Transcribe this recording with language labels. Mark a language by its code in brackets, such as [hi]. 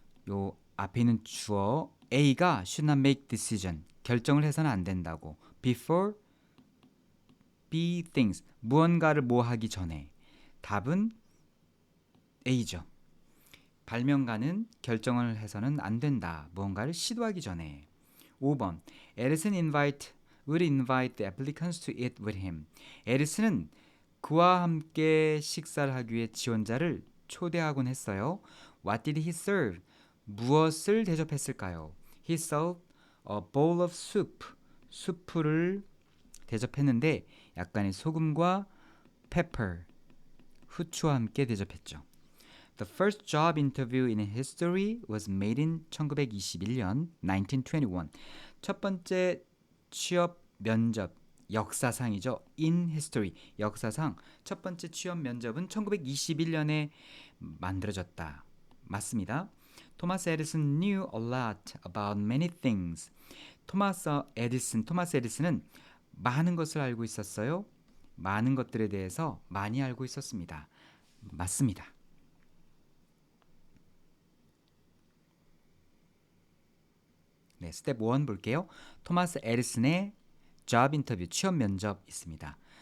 [ko] 요 앞에 있는 주어 A가 [en] should not make decision. [ko] 결정을 해서는 안 된다고. [en] Before B things. [ko] 무언가를 뭐 하기 전에. 답은 A죠. 발명가는 결정을 해서는 안 된다. 무언가를 시도하기 전에. 5번. [en] Edison would invite the applicants to eat with him. [ko] 에디슨은 그와 함께 식사를 하기 위해 지원자를 초대하곤 했어요. [en] What did he serve? [ko] 무엇을 대접했을까요? [en] He served a bowl of soup. [ko] 수프를 대접했는데 약간의 소금과 pepper, 후추와 함께 대접했죠. [en] The first job interview in history was made in 1921년, 1921. [ko] 첫 번째 취업 면접, 역사상이죠. [en] In history, [ko] 역사상 첫 번째 취업 면접은 1921년에 만들어졌다. 맞습니다. [en] 토마스 에디슨 knew a lot about many things. [ko] 토마스 에디슨은 많은 것을 알고 있었어요. 많은 것들에 대해서 많이 알고 있었습니다. 맞습니다. 네, 스텝 1 볼게요. 토마스 에디슨의 job 인터뷰, 취업 면접 있습니다.